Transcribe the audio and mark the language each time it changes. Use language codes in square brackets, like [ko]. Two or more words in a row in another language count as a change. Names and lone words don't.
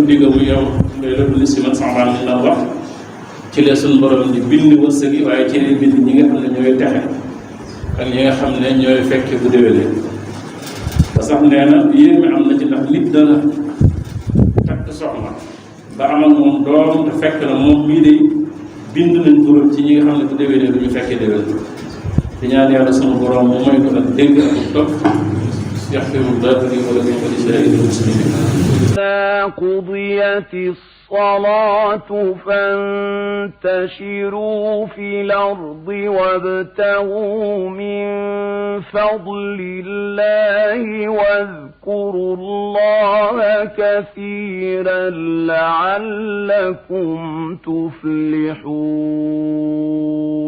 [wo] ga mu yow ngay rëdd si man Sahbaan mi daan wax ci la suñu borom di bind wërsëg yi waaye ci lay bind ñi nga xam ne ñooy texe ak ñi nga xam ne ñooy fekke bu déwénee ba sax nee na yéen mi am na ci ndax nit dana takk soxna ba am ak moom doom te fekk na moom mii de bind nañ turam ci ñi nga xam ne bu déwénee du ñu fekkee déwén di ñaan yàlla sunu borom mu may ko ak dégg ak topp [ar] يغفر الله لي ولكم ولسائر المسلمين. إذا قضيت الصلاة فانتشروا في الأرض وابتغوا من فضل الله واذكروا الله كثيرا لعلكم تفلحون